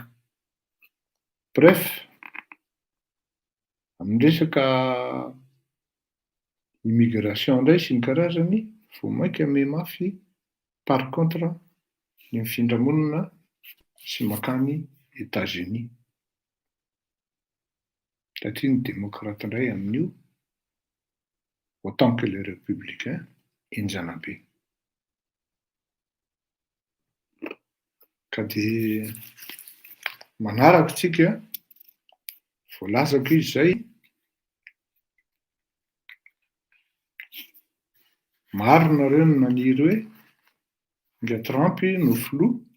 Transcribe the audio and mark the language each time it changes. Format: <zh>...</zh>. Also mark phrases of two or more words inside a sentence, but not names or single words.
<mg>Bref, amin'ny resaka immigration indray sy ny karazany, vao mainka mihamafy</mg> <fr>par contre</fr> <mg>ny mifindra monina sy makany États-Unis. Satria ny démocrate indray amin'io,</mg> <fr>autant que les républicains,</fr> <mg>enjana be. Ka dia manaraka tsika, voalazako izy izay, maro nareo no naniry hoe nga Trump no filoha,</mg>